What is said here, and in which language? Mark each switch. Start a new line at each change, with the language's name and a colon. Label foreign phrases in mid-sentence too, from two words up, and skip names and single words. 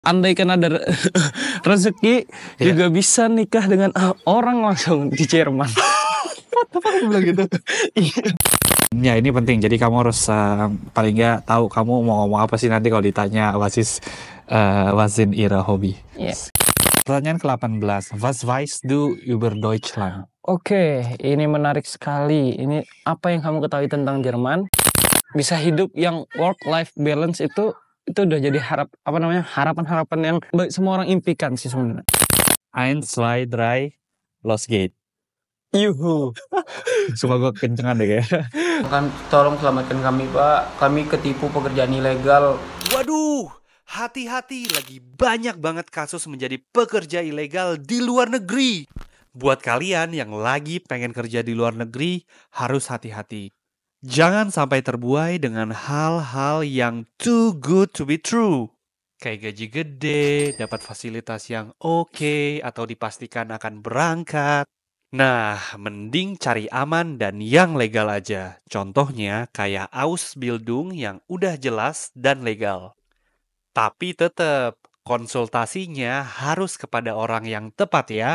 Indonesian: andaikan ada rezeki juga bisa nikah dengan orang langsung di Jerman. Apa bilang gitu? Ya ini penting, jadi kamu harus paling nggak tahu kamu mau ngomong apa sih nanti kalau ditanya
German: was in ihre Hobby.
Indonesian: Pertanyaan ke-18,
German: was weißt du über Deutschland?
Indonesian: Oke, ini menarik sekali. Ini apa yang kamu ketahui tentang Jerman? Bisa hidup yang
English: work-life balance
Indonesian: itu udah jadi harapan-harapan yang semua orang impikan sih sebenarnya.
German: 1, 2, 3, los geht.
Indonesian: Yuhu. Sumpah gue kencengan deh kayaknya. Tolong selamatkan kami, Pak. Kami ketipu pekerjaan ilegal. Waduh, hati-hati, lagi banyak banget kasus menjadi pekerja ilegal di luar negeri. Buat kalian yang lagi pengen kerja di luar negeri, harus hati-hati. Jangan sampai terbuai dengan hal-hal yang
English: too good to be true.
Indonesian: Kayak gaji gede, dapat fasilitas yang oke, atau dipastikan akan berangkat. Nah, mending cari aman dan yang legal aja. Contohnya kayak Ausbildung yang udah jelas dan legal. Tapi tetap, konsultasinya harus kepada orang yang tepat ya.